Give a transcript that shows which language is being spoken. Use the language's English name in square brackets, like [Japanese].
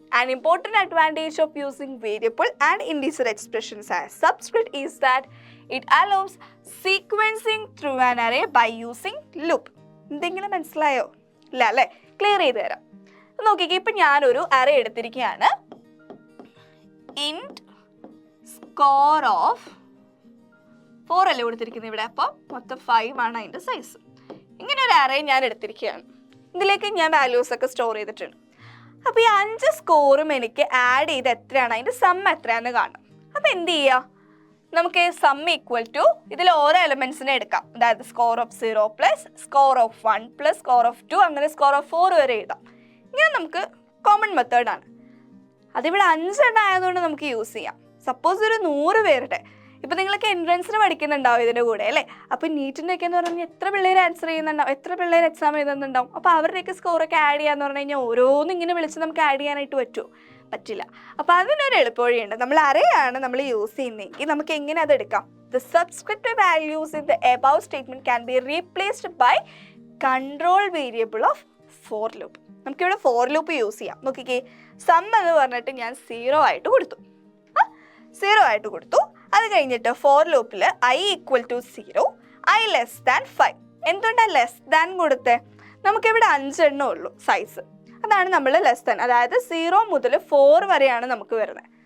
[English] An important advantage of using variable and integer expressions as subscript is that it allows sequencing through an array by using loop. [Malayalam] എന്തെങ്കിലും മനസ്സിലായോ? ഇല്ല അല്ലേ? Clear ചെയ്ത് തരാം. നോക്കിക്കേ, ഇപ്പം ഞാനൊരു അറേ എടുത്തിരിക്കുകയാണ്. ഇൻറ്റ് സ്കോർ ഓഫ് 4 അല്ലേ കൊടുത്തിരിക്കുന്നത് ഇവിടെ, അപ്പോൾ മൊത്തം 5 ആണ് അതിൻ്റെ സൈസ്. ഇങ്ങനെ ഒരു അറേ ഞാൻ എടുത്തിരിക്കുകയാണ്. ഇതിലേക്ക് ഞാൻ വാല്യൂസ് ഒക്കെ സ്റ്റോർ ചെയ്തിട്ടുണ്ട്. അപ്പോൾ ഈ 5 സ്കോറും എനിക്ക് ആഡ് ചെയ്ത് എത്രയാണ് അതിൻ്റെ സം എത്രയാണെന്ന് കാണണം. അപ്പോൾ എന്ത് ചെയ്യുക, നമുക്ക് സം ഈക്വൽ ടു ഇതിൽ ഓരോ എലമെൻസിനെ എടുക്കാം. അതായത് score of 0 plus score of 1 plus score of 2 അങ്ങനെ സ്കോർ ഓഫ് 4 വരെ എഴുതാം. ഇങ്ങനെ നമുക്ക് കോമൺ മെത്തേഡാണ്. അതിവിടെ 5 എണ്ണം ആയതുകൊണ്ട് നമുക്ക് യൂസ് ചെയ്യാം. സപ്പോസ് ഒരു 100 പേരുടെ, ഇപ്പം നിങ്ങളൊക്കെ എൻട്രൻസിന് പഠിക്കുന്നുണ്ടാവും ഇതിൻ്റെ കൂടെ അല്ലേ. അപ്പോൾ നീറ്റിൻ്റെയൊക്കെ എന്ന് പറഞ്ഞാൽ എത്ര പിള്ളേർ ആൻസർ ചെയ്യുന്നുണ്ടാവും, എത്ര പിള്ളേർ എക്സാം എഴുതുന്നുണ്ടാവും. അപ്പോൾ അവരുടെയൊക്കെ സ്കോറൊക്കെ ആഡ് ചെയ്യാന്ന് പറഞ്ഞു കഴിഞ്ഞാൽ ഓരോന്നും ഇങ്ങനെ വിളിച്ച് നമുക്ക് ആഡ് ചെയ്യാനായിട്ട് പറ്റുമോ? പറ്റില്ല. അപ്പോൾ അതിനൊരു എളുപ്പവഴിയുണ്ട്. നമ്മൾ അറേയാണ് നമ്മൾ യൂസ് ചെയ്യുന്നതെങ്കിൽ നമുക്ക് എങ്ങനെ അത് എടുക്കാം? [English] The subscriptive values in the above statement can be replaced by control variable of for loop. [Malayalam] നമുക്കിവിടെ ഫോർ ലൂപ്പ് യൂസ് ചെയ്യാം. നോക്കിക്കേ, സം എന്ന് പറഞ്ഞിട്ട് ഞാൻ 0 ആയിട്ട് കൊടുത്തു. 0 ആയിട്ട് കൊടുത്തു. അത് കഴിഞ്ഞിട്ട് ഫോർ ലൂപ്പിൽ i equal to 0, i less than 5. എന്തുകൊണ്ടാണ് ലെസ് ദാൻ കൊടുത്തേ? നമുക്കിവിടെ 5 എണ്ണേ ഉള്ളൂ സൈസ്. അതാണ് നമ്മൾ ലെസ് ദാൻ, അതായത് 0 മുതൽ 4 വരെയാണ് നമുക്ക് വരുന്നത്.